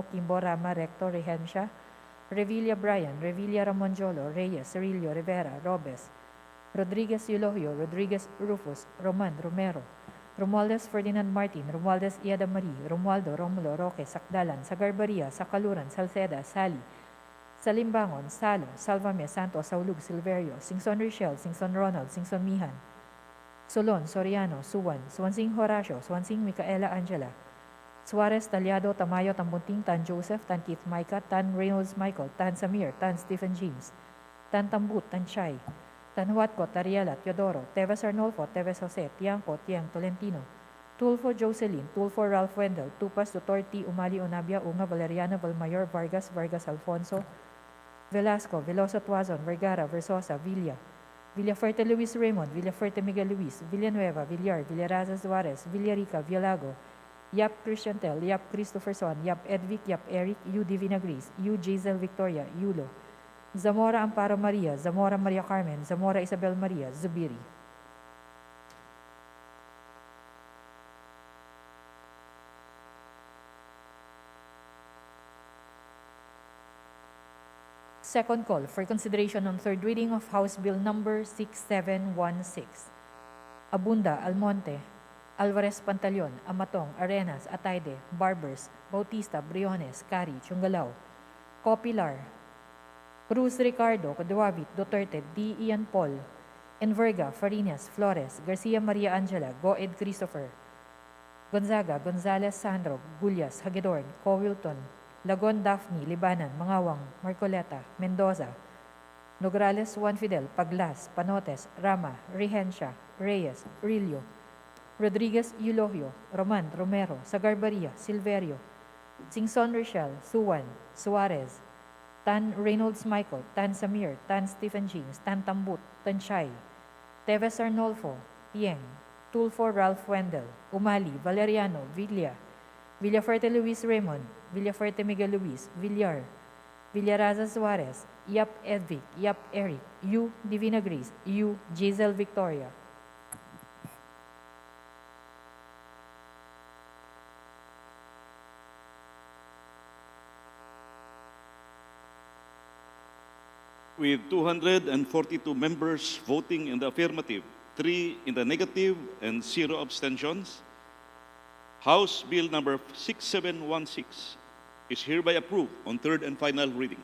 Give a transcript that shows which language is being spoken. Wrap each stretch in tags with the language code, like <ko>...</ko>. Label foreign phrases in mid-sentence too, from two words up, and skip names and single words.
<en>Kimbo, Rama, Recto, Regencia, Revilla Brian, Revilla Ramonjolo, Reyes, Cirillo, Rivera, Robes, Rodriguez Eulogio, Rodriguez Rufus, Roman, Romero, Romualdez Ferdinand Martin, Romualdez Iada Marie, Romualdo, Romulo, Roque, Sakdalan, Sagarbaria, Sakaluran, Salceda, Sali, Salimbangon, Salo, Salvame, Santos, Saulug, Silverio, Singson Richel, Singson Ronald, Singson Mihan, Solon, Soriano, Suwan, Swansing Horacio, Swansing Micaela Angela, Suarez, Talyado, Tamayo, Tambunting, Tan Joseph, Tan Keith Micah, Tan Reynolds Michael, Tan Samir, Tan Stephen James, Tan Tambut, Tan Chay, Tan Huatco, Tariela, Teodoro, Teves Arnolfo, Teves Jose, Tiangco, Tiang, Tolentino, Tulfo Jocelyn, Tulfo Ralph Wendell, Tupas, Dr. T. Umali Unabia, Unga, Valeriano, Valmayor, Vargas, Vargas Alfonso, Velasco, Veloso Tuazon, Vergara, Versosa, Villa, Villafuerte Luis Raymond, Villafuerte Miguel Luis, Villanueva, Villar, Villaraza Suarez, Villarica, Villago, Yap Christian Tel, Yap Christopher Son, Yap Edvic, Yap Eric, U. Divina Gris, U. Jazel Victoria, Yulo, Zamora Amparo Maria, Zamora Maria Carmen, Zamora Isabel Maria, Zubiri. Second call for consideration on third reading of House Bill Number 6716. Abunda, Almonte, Alvarez Pantaleon, Amatong, Arenas, Atayde, Barbers, Bautista, Briones, Cari, Chungalao, Copilar, Cruz Ricardo, Duavit, Duterte, D. Ian Paul, Enverga, Farinas, Flores, Garcia Maria Angela, Goed Christopher, Gonzaga, Gonzales Sandro, Gulyas, Hagedorn, Co-Wilton, Lagon Daphne, Libanan, Mangawang, Marcoleta, Mendoza, Nograles Juan Fidel, Paglas, Panotes, Rama, Regencia, Reyes, Rillo, Rodriguez Eulogio, Roman, Romero, Sagarbaria, Silverio, Singson Rochelle, Suwan, Suarez, Tan Reynolds Michael, Tan Samir, Tan Stephen James, Tan Tambut, Tan Chay, Teves Arnolfo, Tieng, Tulfo Ralph Wendell, Umali, Valeriano, Villa, Villafuerte Luis Raymond, Villafuerte Miguel Luis, Villar, Villaraza Suarez, Yap Edvic, Yap Eric, U. Divina Gris, U. Jazel Victoria. With 242 members voting in the affirmative, 3 in the negative, and 0 abstentions, House Bill Number 6716 is hereby approved on third and final reading.</en>